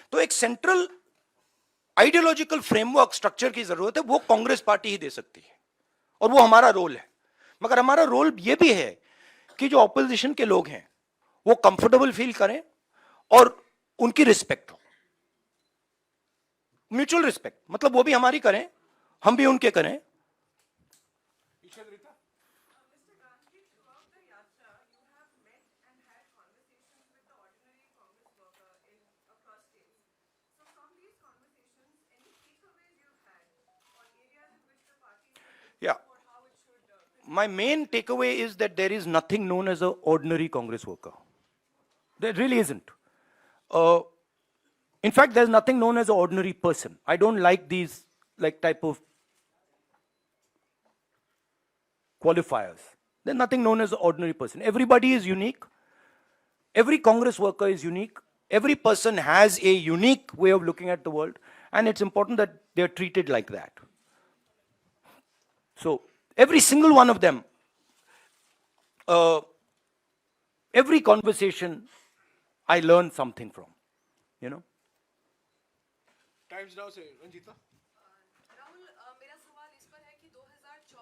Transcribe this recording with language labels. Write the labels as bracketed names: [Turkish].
[Hindi] तो एक [English] central ideological framework structure [Hindi] की जरूरत है, वो कांग्रेस पार्टी ही दे सकती है, और वो हमारा रोल है। मगर हमारा रोल यह भी है कि जो ऑपोजिशन के लोग हैं वो कंफर्टेबल फील करें और उनकी रिस्पेक्ट हो, [English] Mutual respect. [Hindi] मतलब वो भी हमारी करें, हम भी उनके करें। Ishad Rita. [English] Mr. Gandhi, throughout the yatra, you have met and had conversations with the ordinary Congress worker across states. So, from these conversations, any takeaways you've had on areas in which the party is different Yeah. or how it should? My main takeaway is that there is nothing known as an ordinary Congress worker. There really isn't. In fact, there's nothing known as an ordinary person. I don't like these type of qualifiers. There's nothing known as an ordinary person. Everybody is unique. Every Congress worker is unique. Every person has a unique way of looking at the world, and it's important that they're treated like that. So, every single one of them, every conversation, I learn something from, you know. [Hindi] Times now से रंजीता। राहुल, मेरा सवाल इस पर है कि 2024